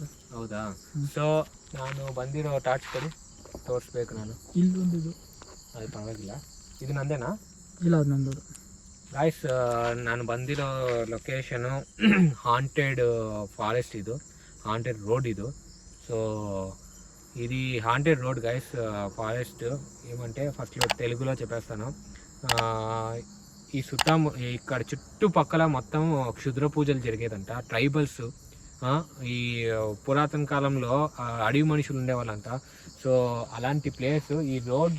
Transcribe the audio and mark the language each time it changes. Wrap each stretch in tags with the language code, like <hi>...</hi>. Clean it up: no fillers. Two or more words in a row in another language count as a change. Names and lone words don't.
<kn>ಹೌದಾ ಸೊ ನಾನು ಬಂದಿರೋ ಟಾರ್ಚ್ ಕೊಡಿ ತೋರಿಸ್ಬೇಕು ನಾನು ಇಲ್ಲಿ ಬಂದಿದ್ದು ಅದು ಪರವಾಗಿಲ್ಲ ಇದು ನಂದೇನಾ ಇಲ್ಲ ಅದು ನಂದು ಗಾಯ್ಸ್ ನಾನು ಬಂದಿರೋ ಲೊಕೇಶನು ಹಾಂಟೆಡ್ ಫಾರೆಸ್ಟ್ ಇದು ಹಾಂಟೆಡ್ ರೋಡ್</kn> <te>ఇది సో ఇది</te> <en>haunted road guys</en> <te>ఫారెస్ట్ ఏమంటే ఫస్ట్ తెలుగులో చెప్పేస్తాను ఈ ఇక్కడ చుట్టుపక్కల మొత్తం క్షుద్ర పూజలు జరిగేదంట ట్రైబల్స్ ఈ పురాతన కాలంలో అడవి మనుషులు ఉండేవాళ్ళంట సో అలాంటి ప్లేస్ ఈ రోడ్డు</te>